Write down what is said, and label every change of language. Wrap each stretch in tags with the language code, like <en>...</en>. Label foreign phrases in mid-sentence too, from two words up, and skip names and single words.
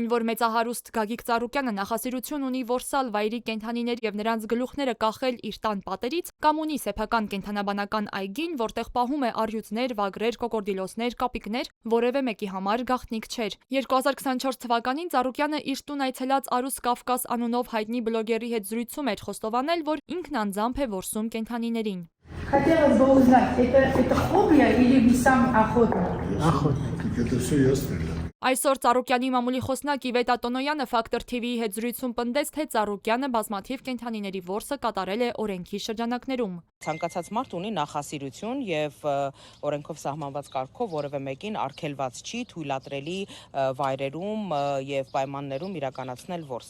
<hy>որ մեծահարուստ Գագիկ Ծառուկյանը նախասիրություն ունի որսալ վայրի կենդանիներ եւ նրանց գլուխները կախել իր տան պատերից, կամ ունի սեփական կենդանաբանական այգին, որտեղ պահում է առյուծներ, վագրեր, կոկորդիլոսներ, կապիկներ, որևէ մեկի համար գաղտնիք չէր։ 2024 թվականին Ծառուկյանը իր տուն այցելած Արուս Կավկաս անունով հայտնի բլոգերի հետ զրույցում էր խոստովանել, որ ինքն անձամբ է որսում կենդանիներին։</hy> <ru>Хотелось бы узнать, это хобби или вы сам охотник? Охотник. Это все ясно.</ru> <hy>Այսօր Ծառուկյանի մամուլի խոսնակ Իվետ Ատոնոյանը Factor TV-ի հետ զրույցում պնդեց, թե Ծառուկյանը բազմաթիվ կենդանիների որսը կատարել է օրենքի շրջանակներում։ Ցանկացած մարդ ունի նախասիրություն եւ օրենքով սահմանված կարգով որևէ մեկին արգելված չի թույլատրելի վայրերում եւ պայմաններում իրականացնել որս։</hy>